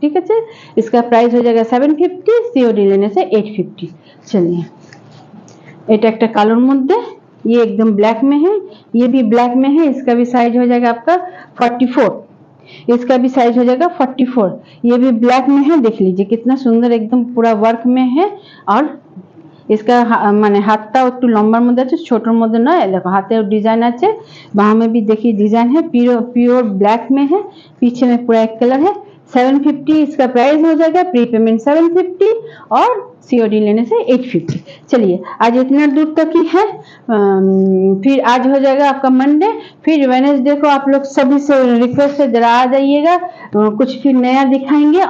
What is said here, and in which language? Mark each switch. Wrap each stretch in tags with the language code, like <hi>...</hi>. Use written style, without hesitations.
<hi>ठीक है, इसका प्राइस हो जाएगा 750, सीओडी लेने से 850। चलिए</hi> <bn>এটা একটা কালোর মধ্যে,</bn> <hi>ये एकदम ब्लैक में है, ये भी ब्लैक में है, इसका भी साइज हो जाएगा आपका 44, इसका भी साइज हो जाएगा 44। ये भी ब्लैक में है, देख लीजिए कितना सुंदर एकदम पूरा वर्क में है। और इसका माने हाथटा</hi> <bn>একটু লম্বার মধ্যে আছে, ছোটর মধ্যে নয়।</bn> <hi>দেখো हाथे डिजाइन আছে, बाह में भी देखिए डिजाइन है, प्योर ब्लैक में है, पीछे में पूरा एक कलर है। 750 इसका प्राइस हो जाएगा, प्री पेमेंट 750 और सीओडी लेने से 850। चलिए आज इतना दूर तक ही है, फिर आज हो जाएगा आपका मंडे, फिर वेडनेसडे को आप लोग सभी से रिक्वेस्ट है जरा आ जाइएगा, कुछ फिर नया दिखाएंगे।</hi>